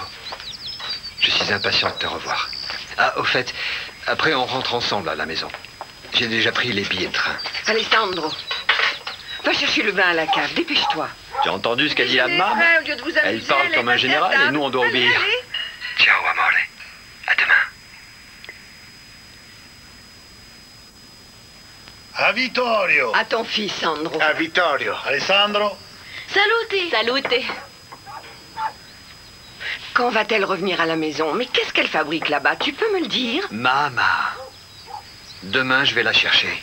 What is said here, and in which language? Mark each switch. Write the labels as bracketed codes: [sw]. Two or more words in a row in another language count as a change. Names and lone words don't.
[fr] Je suis impatient de te revoir. Ah, au fait, après on rentre ensemble à la maison. J'ai déjà pris les billets de train. Alessandro, va chercher le vin à la cave, dépêche-toi. Tu as entendu ce qu'a dit la maman? Elle parle comme un général et nous on doit obéir. [it] Ciao, amore. [fr] À demain. [it] A Vittorio. [fr] À ton fils, Sandro. [it] A Vittorio. Alessandro. Salute. [fr] Quand va-t-elle revenir à la maison? Mais qu'est-ce qu'elle fabrique là-bas? Tu peux me le dire? Mama. Demain, je vais la chercher.